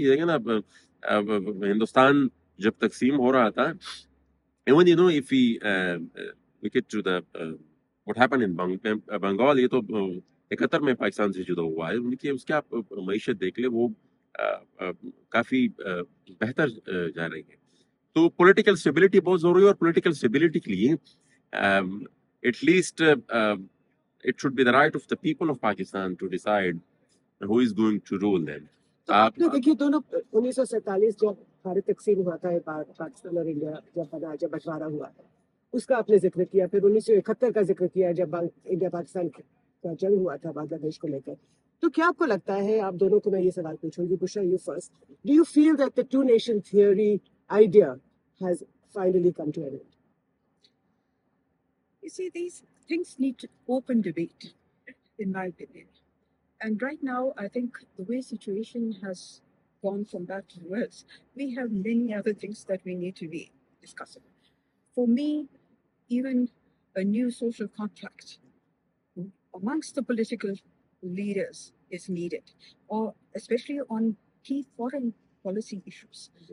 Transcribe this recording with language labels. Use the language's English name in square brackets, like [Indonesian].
[Hindi] ये ना हिंदुस्तान जब तकसीम हो रहा था, [English] even if we look at to the what happened in [Hindi] Bengal, ये तो 71 में पाकिस्तान से जुदा हुआ है। उनकी उसके आप मईशत देख ले, वो काफी बेहतर जा रही है। तो पॉलिटिकल स्टेबिलिटी बहुत जरूरी है और पॉलिटिकल स्टेबिलिटी के लिए at least [English] it should be the right of the people of Pakistan to decide who is going to rule them. [Hindi] तो आपने देखिए दोनों 1947 जब भारत तकसीम हुआ था, पाकिस्तान और इंडिया जब बंटवारा हुआ था, उसका आपने जिक्र किया। फिर 1971 का जिक्र किया जब इंडिया पाकिस्तान का जंग हुआ था बांग्लादेश को लेकर। तो क्या आपको लगता है, आप दोनों को मैं ये सवाल पूछूंगी, [English] Bushra you first, do you feel that the two nation theory idea has finally come to an end? You see, these things need open debate, in my opinion. And right now, I think the way situation has gone from bad to worse, we have many other things that we need to be discussing. For me, even a new social contract amongst the political leaders is needed, or especially on key foreign policy issues.